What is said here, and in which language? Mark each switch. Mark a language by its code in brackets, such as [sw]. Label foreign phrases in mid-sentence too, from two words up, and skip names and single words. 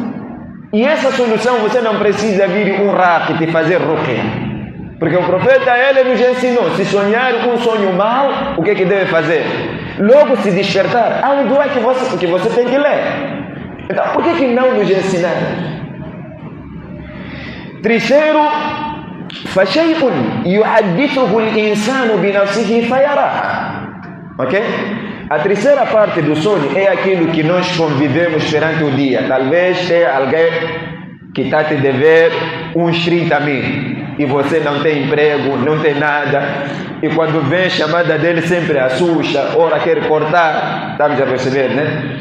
[pt] E essa solução você não precisa vir um raqi te fazer ruqya. Porque o profeta, ele nos ensinou, se sonhar um sonho mau, o que deve fazer? Logo se despertar, há um dua que você tem que ler. Então, por que não nos ensinaram? Terceiro, [ar] فَشَيْءٌ يُحَدِّثُهُ الْإِنسَانُ بِنَفْسِهِ فَيَرَاهَا. [pt] Ok? A terceira parte do sonho é aquilo que nós convivemos perante o dia. Talvez tenha alguém que está te dever uns 30 mil e você não tem emprego, não tem nada, e quando vem a chamada dele sempre assusta, ora quer cortar, estamos a perceber, né?